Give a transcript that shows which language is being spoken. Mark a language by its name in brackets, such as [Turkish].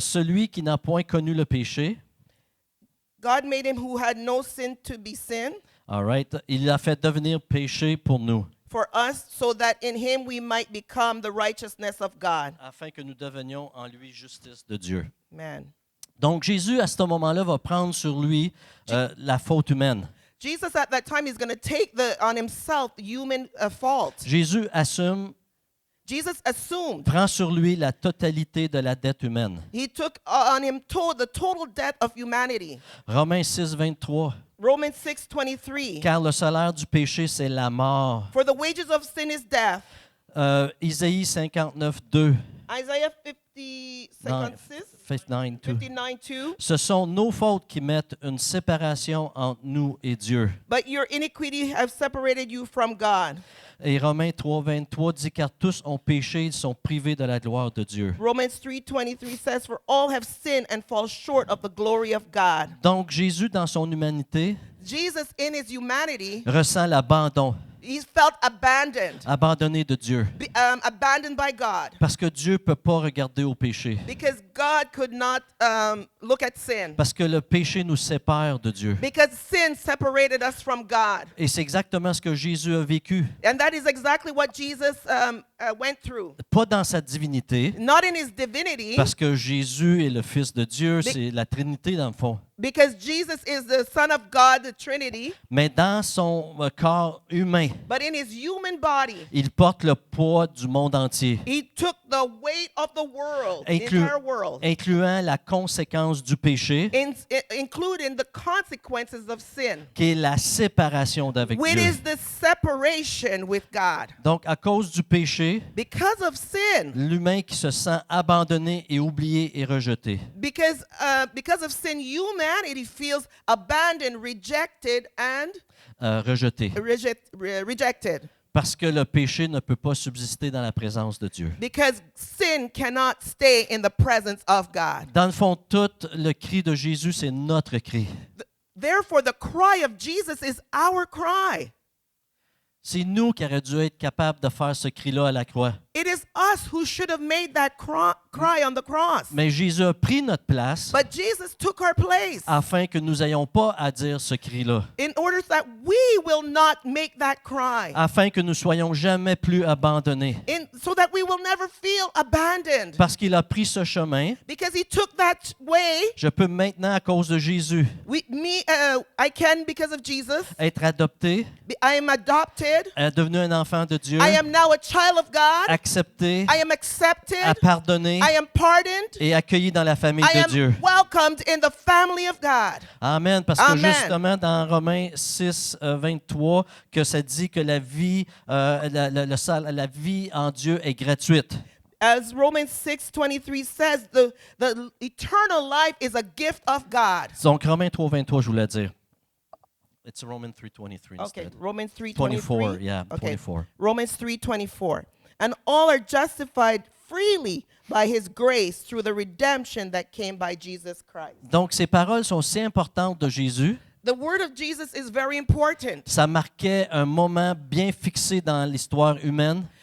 [French] Celui qui n'a point connu le péché, [English] God made him who had no sin to be sin all right, [French] il l'a fait devenir péché pour nous, [English] for us, so that in him we might become the righteousness of God. [French] afin que nous devenions en lui justice de Dieu. [English] Man. [French] Donc Jésus, à ce moment-là, va prendre sur lui la faute humaine. [English] Jesus at that time is going to take on himself the human fault. [French] Jésus [English] Jesus assumed. [French] prend sur lui la totalité de la dette humaine. [English] He took on him the total debt of humanity. [French] Romains 6, 23. [English] Romans 6:23. [French] Car le salaire du péché, c'est la mort. [English] For the wages of sin is death. [French] Isaïe 59, 2. [English] Isaiah 56, 59, 2. 59:2. [French] Ce sont nos fautes qui mettent une séparation entre nous et Dieu. [English] But your iniquity have separated you from God. [French] Et Romains 3, 23 dit car tous ont péché, ils sont privés de la gloire de Dieu. [English] Romans 3:23 says, for all have sinned and fall short of the glory of God. [French] Donc Jésus, dans son humanité, [English] Jesus in his humanity, [French] ressent l'abandon, [English] he felt [French] abandonné de Dieu. [English] abandoned by God. [French] Parce que Dieu ne peut pas regarder au péché. [English] Because God could not look at sin. [French] Parce que le péché nous sépare de Dieu. [English] Because sin separated us from God. [French] Et c'est exactement ce que Jésus a vécu. [English] And that is exactly what Jesus went through. [French] Pas dans sa divinité, [English] Not in his divinity, [French] parce que Jésus est le Fils de Dieu, c'est la Trinité dans le fond. [English] because Jesus is the Son of God, the Trinity, [French] Mais dans son corps humain, [English] but in his human body, [French] il porte le poids du monde entier, [English] he took the weight of the world, the [French] Inclu- [English] entire world, [French] incluant la conséquence du péché, [English] including the consequences of sin, [French] qui est la séparation d'avec [English] which [French] Dieu. [English] is the separation with God. [French] Donc, à cause du péché, [English] Because of sin, [French] l'humain qui se sent abandonné et oublié et rejeté. [English] because of sin, humanity feels abandoned, rejected, and [French] Rejeté. [English] rejected. [French] Parce que le péché ne peut pas subsister dans la présence de Dieu. [English] Because sin cannot stay in the presence of God. [French] Dans le fond, tout le cri de Jésus, c'est notre cri. [English] Therefore, the cry of Jesus is our cry. [French] C'est nous qui aurions dû être capables de faire ce cri-là à la croix. [English] It is us who should have made that cry on the cross. [French] Mais Jésus a pris notre place [English] But Jesus took our place [French] afin que nous n'ayons pas à dire ce cri-là, [English] in order that we will not make that cry. [French] afin que nous soyons jamais plus abandonnés. [English] So that we will never feel abandoned. [French] Parce qu'il a pris ce chemin, [English] Because he took that way. [French] je peux maintenant, à cause de Jésus, [English] I can, because of Jesus. [French] être adopté, [English] I am adopted. [French] devenu un enfant de Dieu, [English] I am now a child of God. [French] accepté, [English] I am accepted. [French] pardonné [English] I am pardoned. [French] et accueilli dans la famille [English] I [French] de [English] am [French] Dieu. [English] welcomed in the family of God. [French] Amen. Parce que [English] Amen. [French] justement, dans Romains 6, 23, que ça dit que la vie, la vie en Dieu est gratuite. [English] As Romans 6:23 says, the eternal life is a gift of God. [French] Donc, Romains 3, 23, je voulais dire. [English] It's Romans 3:23 Okay, instead. Romans 3:23. 24, yeah, Okay. 24. Romans 3:24. And all are justified freely by his grace through the redemption that came by Jesus Christ. [French] Donc, ces paroles sont si importantes de Jésus. [English] The word of Jesus is very important. [French] Ça marquait un moment bien fixé dans l'histoire humaine.